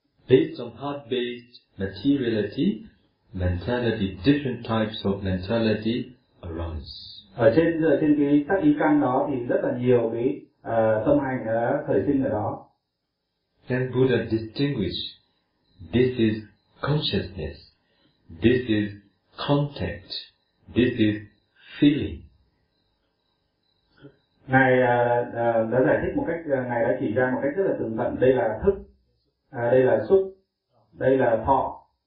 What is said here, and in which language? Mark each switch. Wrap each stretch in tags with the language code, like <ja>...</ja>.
<en>Based on heart-based materiality, mentality, different types of mentality.</en> <vi>Ở trên cái sắc ý căn đó thì rất là nhiều cái tâm hành đã khởi sinh ở đó.</vi> <en>Then Buddha distinguished, this is consciousness, this is contact, this is feeling.</en> <vi>Ngài đã giải thích một cách, ngài đã chỉ ra một cách rất là tường tận. Đây là thức, đây là xúc, đây là thọ.</vi>